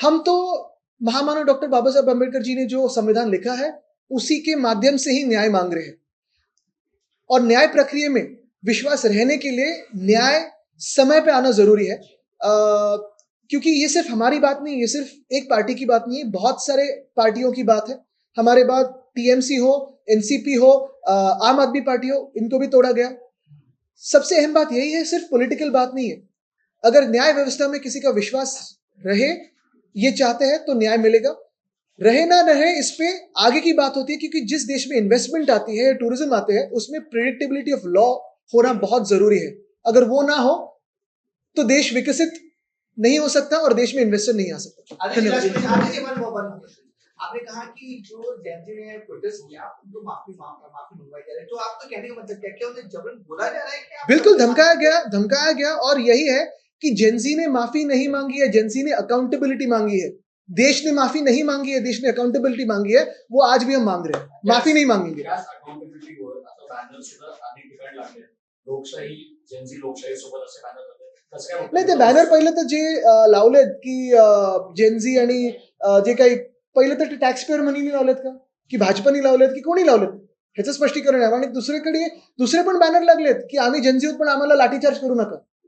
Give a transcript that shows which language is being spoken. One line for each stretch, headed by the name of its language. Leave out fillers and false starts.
Hindi: हम तो महामानव डॉक्टर बाबा साहब अम्बेडकर जी ने जो संविधान लिखा है उसी के माध्यम से ही न्याय मांग रहे हैं, और न्याय प्रक्रिया में विश्वास रहने के लिए न्याय समय पे आना जरूरी है। क्योंकि ये सिर्फ हमारी बात नहीं, ये सिर्फ एक पार्टी की बात नहीं है, बहुत सारे पार्टियों की बात है। हमारे बाद TMC हो, NCP हो, आम आदमी पार्टी हो, इनको भी तोड़ा गया। सबसे अहम बात यही है, सिर्फ पॉलिटिकल बात नहीं है। अगर न्याय व्यवस्था में किसी का विश्वास रहे, ये चाहते हैं, तो न्याय मिलेगा। रहे ना रहे इस पे आगे की बात होती है, क्योंकि जिस देश में इन्वेस्टमेंट आती है, टूरिज्म आते हैं, उसमें प्रेडिक्टेबिलिटी ऑफ लॉ होना बहुत जरूरी है। अगर वो ना हो तो देश विकसित नहीं हो सकता और देश में इन्वेस्टर नहीं आ सकता। आपने कहा कि जो जेंजी ने प्रोटेस्ट किया उनको माफी मंगवाई जा रही है, तो आपका कहने का मतलब क्या, उन्हें जबरन बोला जा रहा है कि बिल्कुल धमकाया गया, और यही है कि जेंजी ने माफी नहीं मांगी है, जेंजी ने अकाउंटेबिलिटी मांगी है। देश ने माफी नहीं मांगी है, देश ने अकाउंटेबिलिटी मांगी है, वो आज भी हम मांग रहे हैं, माफी नहीं मांगेंगे।
Marathi: अकाउंटेबिलिटी बॅनर सुद्धा अनेक ठिकाणी लागले, लोकशाही जेन्झी लोकशाही सोबत असे बॅनर लागले, कसं काय? नाही, ते बॅनर पहिलं तर जे लावलेत की जेन्झी आणि जे काही पहिलं तर टॅक्सपेअर मनीने लावलेत का, की भाजपनी लावलेत, की कोणी लावलेत, ह्याचं स्पष्टीकरण आहे। आणि दुसरे पण बॅनर लागलेत की आम्ही जेन्झी आहोत पण आम्हाला लाठीचार्ज करू नका।